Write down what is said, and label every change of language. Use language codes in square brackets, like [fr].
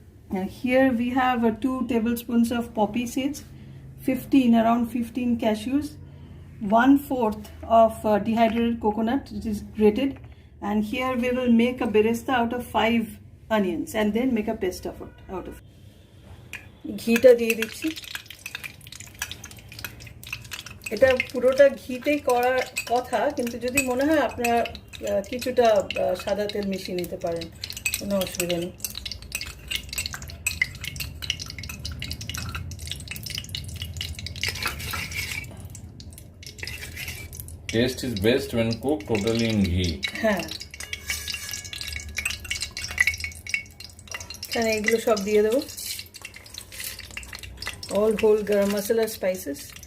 [en] And here we have 2 tablespoons of poppy seeds, around 15 cashews, 1/4 of dehydrated coconut, which is grated. And here we will make a beresta out of 5 onions and then make a paste of it out of it. [bn] ঘিটা দিয়ে দিচ্ছি। এটা পুরোটা ঘিতেই করার কথা, কিন্তু যদি মনে হয় আপনারা কিছুটা সাদা তেল মিশিয়ে নিতে পারেন, কোনো অসুবিধা নেই। [en] Taste is best when cooked totally in ghee. [bn] হ্যাঁ, এখানে এগুলো সব দিয়ে দেবো, [en] all whole garam masala spices.